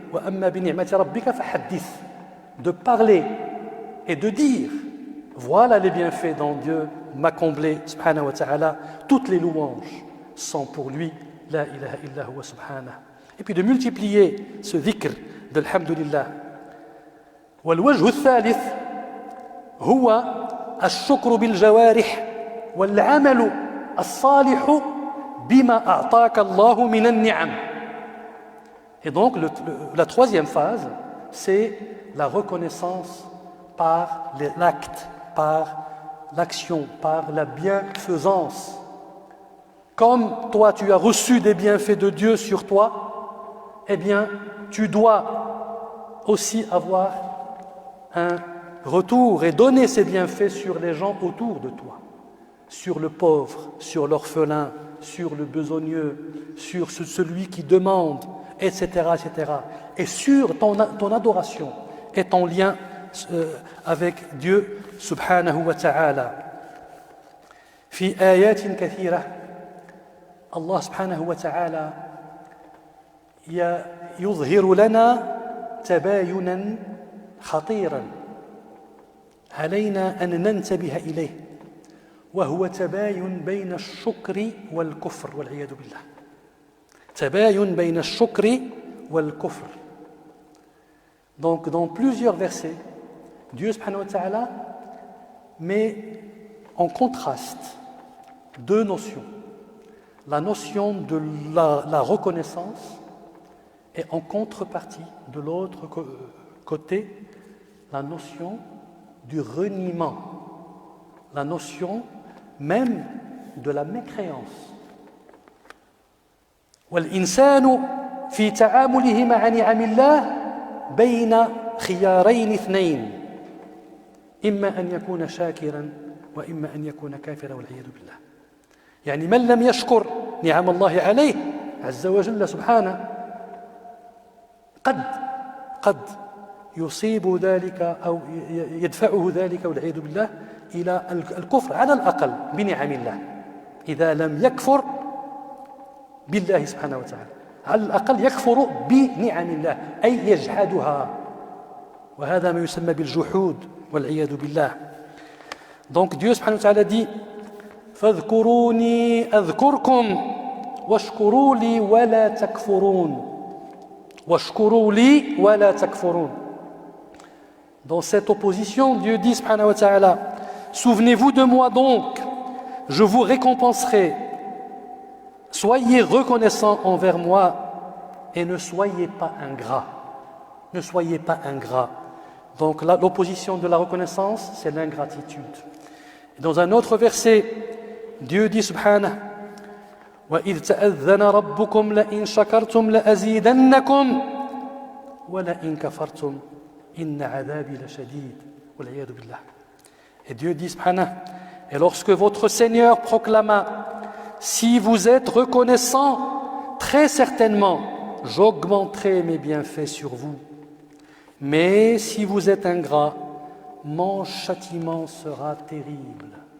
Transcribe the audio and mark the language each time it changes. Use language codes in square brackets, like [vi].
[ar] وَأَمَّا بِنِعْمَةِ رَبِّكَ فَحَدِّثْ, [fr] de parler et de dire voilà les bienfaits dont Dieu m'a comblé, subhanahu wa ta'ala, toutes les louanges sont pour lui, la ilaha illa huwa subhanahu. Et puis de multiplier ce dhikr de l'hamdulillah. [ar] والوجه الثالث هو الشكر بالجوارح والعمل الصالح بما أعطاك الله من النعم. [fr] Et donc la troisième phase, c'est la reconnaissance par l'acte, par l'action, par la bienfaisance. Comme toi tu as reçu des bienfaits de Dieu sur toi, eh bien tu dois aussi avoir un retour et donner ces bienfaits sur les gens autour de toi, sur le pauvre, sur l'orphelin, sur le besogneux, sur celui qui demande, etc., etc. Et sur ton adoration et ton lien avec Dieu subhanahu wa ta'ala. [ar] في آيات كثيرة الله سبحانه وتعالى يظهر لنا تباينا خطيرا علينا أن ننتبه إليه وهو تباين بين الشكر والكفر والعياذ بالله. تباين بين الشكر والكفر. [fr] Donc dans plusieurs versets, Dieu subhanahu wa ta'ala met en contraste 2 notions. La notion de la reconnaissance et en contrepartie, de l'autre côté, la notion du reniement, la notion même de la mécréance. [ar] والإنسان في تعامله مع نعم الله بين خيارين 2 إما أن يكون شاكرا وإما أن يكون كافرا والعياذ بالله. يعني من لم يشكر نعم الله عليه عز وجل سبحانه قد يصيب ذلك أو يدفعه ذلك والعياذ بالله إلى الكفر على الأقل بنعم الله إذا لم يكفر بالله سبحانه وتعالى على الأقل يكفر بنعم الله أي يجحدها وهذا ما يسمى بالجحود والعياذ بالله. [fr] Donc Dieu subhanahu wa ta'ala dit [ar] فاذكروني أذكركم واشكروا لي ولا تكفرون واشكروا لي ولا تكفرون. [fr] Dans cette opposition, Dieu dit subhanahu wa ta'ala souvenez-vous de moi donc, je vous récompenserai. Soyez reconnaissants envers moi et ne soyez pas ingrats. Ne soyez pas ingrats. Donc l'opposition de la reconnaissance, c'est l'ingratitude. Et dans un autre verset, Dieu dit subhanahu [ar] وَإِذْ تَأَذَّنَ رَبُّكُمْ لَإِنْ شَكَرْتُمْ لَأَزِيدَنَّكُمْ وَلَإِنْ كَفَرْتُمْ إِنَّ عَذَابِي لَشَدِيدٌ وَالْعِيَاذُ بِاللَّهِ. [fr] Et Dieu dit subhanahu et lorsque votre Seigneur proclama si vous êtes reconnaissant, très certainement j'augmenterai mes bienfaits sur vous. Mais si vous êtes ingrat, mon châtiment sera terrible.